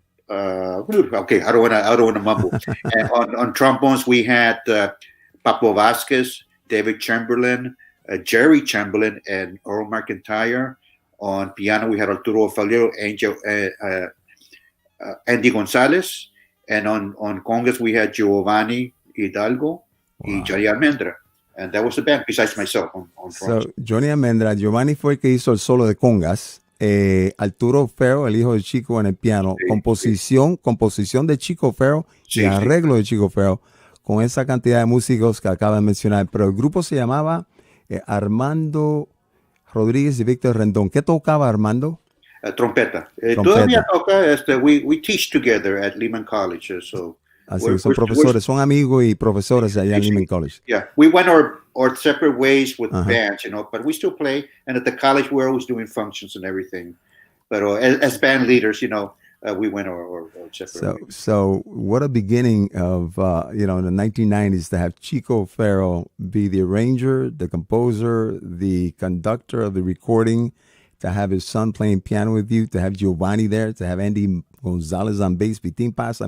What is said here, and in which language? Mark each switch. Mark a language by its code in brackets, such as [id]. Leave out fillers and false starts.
[en] Okay, I don't want to mumble. And on trombones, we had Papo Vasquez, David Chamberlain, Jerry Chamberlain, and Earl McIntyre. On piano, we had Arturo O'Farrill, Andy Gonzalez, and on congas, we had Giovanni Hidalgo and Johnny Almendra. And that was the band, besides myself on drums. [es] So, Johnny Almendra, Giovanni fue el que hizo el solo de congas. Arturo O'Farrill, el hijo de Chico, en el piano. Sí, composición de Chico O'Farrill y arreglo de Chico O'Farrill, con esa cantidad de músicos que acaba de mencionar. Pero el grupo se llamaba Armando Rodríguez y Víctor Rendón. ¿Qué tocaba Armando? Trompeta. Todavía toca. [en] We teach together at Lehman College. [es] Así que son profesores, son amigos y profesores allá en Lehman College. [en] Yeah, we went our separate ways with bands, but we still play. And at the college, we're always doing functions and everything. But as band leaders, we went our separate ways. So what a beginning of, in the 1990s to have Chico O'Farrill be the arranger, the composer, the conductor of the recording, to have his son playing piano with you, to have Giovanni there, to have Andy Gonzalez on bass, Vitín Paz.